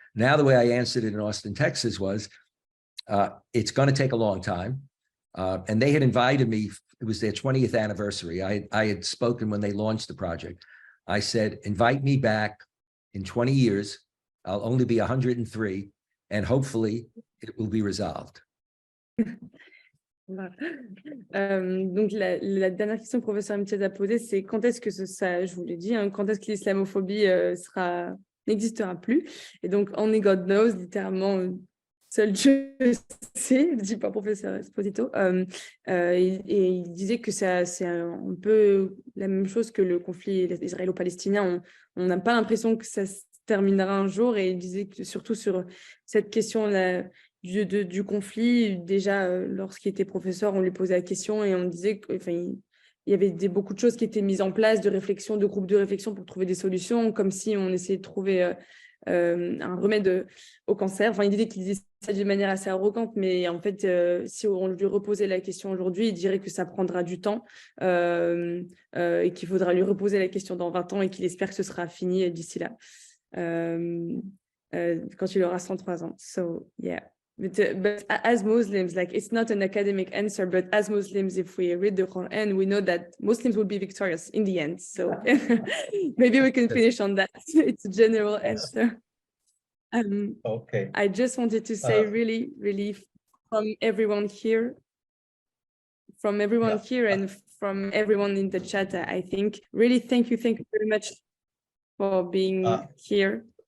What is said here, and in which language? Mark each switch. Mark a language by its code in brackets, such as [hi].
[en] Now, the way I answered it in Austin, Texas was, it's going to take a long time. And they had invited me, it was their 20th anniversary. I had spoken when they launched the project. I said, invite me back in 20 years. I'll only be 103, and hopefully it will be resolved. [fr] Donc la dernière question que le professeur Imtiyaz a posée, c'est quand est-ce que je vous l'ai dit, quand est-ce que l'islamophobie n'existera plus. Et donc [en] only God knows, [fr] littéralement, seul Dieu sait, dit par professeur Esposito. Et il disait que c'est un peu la même chose que le conflit israélo-palestinien. On n'a pas l'impression que ça se terminera un jour, et il disait que surtout sur cette question du conflit, déjà lorsqu'il était professeur, on lui posait la question et on disait qu'il y avait beaucoup de choses qui étaient mises en place, de réflexion, de groupes de réflexion pour trouver des solutions, comme si on essayait de trouver un remède au cancer. Il disait ça d'une manière assez arrogante, mais en fait, si on lui reposait la question aujourd'hui, il dirait que ça prendra du temps et qu'il faudra lui reposer la question dans 20 ans et qu'il espère que ce sera fini d'ici là, quand il aura 103 ans. [en] So, yeah. But as Muslims, it's not an academic answer, but as Muslims, if we read the Quran, we know that Muslims will be victorious in the end. So maybe we can finish on that. It's a general answer. Okay. I just wanted to say really, really from everyone here, and from everyone in the chat, I think, really thank you very much for being here.